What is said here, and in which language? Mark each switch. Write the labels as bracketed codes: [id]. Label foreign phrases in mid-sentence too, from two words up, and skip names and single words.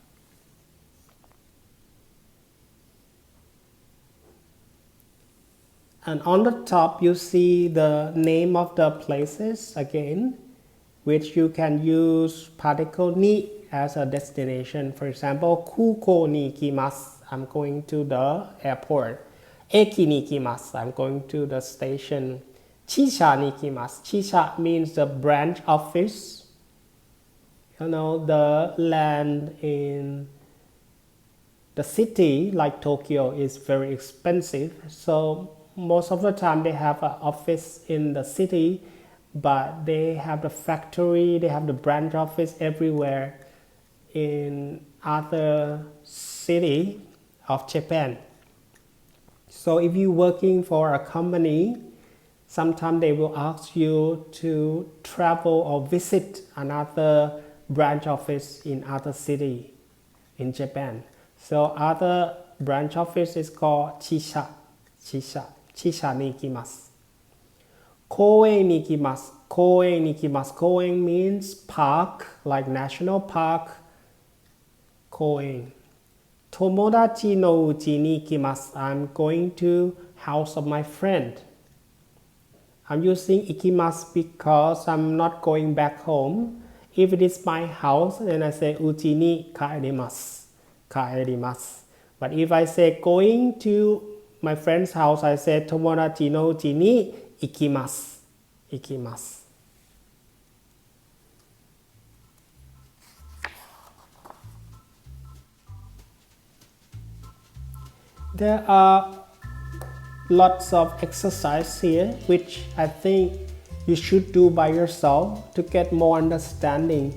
[en] And on the top, you see the name of the places again, which you can use particle ni as a destination. For example, [ja] 空港に行きます, [en] I'm going to the airport. [ja] 駅に行きます, [en] I'm going to the station. [ja] 支社に行きます. [en] Chisha means the branch office. You know, the land in the city like Tokyo is very expensive. So most of the time they have an office in the city, but they have the factory, they have the branch office everywhere in other city of Japan. So if you're working for a company, sometimes they will ask you to travel or visit another branch office in other city in Japan. So other branch office is called [ja] 支社に行きます. 公園に行きます。公園に行きます. [en] Koen means park, like national park. Koen. [ja] 友達の家に行きます. [en] I'm going to house of my friend. I'm using ikimasu because I'm not going back home. If it is my house, then I say [ja] うちに帰ります. [en] But if I say going to my friend's house, I say [ja] 友達の家に行きます. [en] There are lots of exercise here which I think you should do by yourself to get more understanding.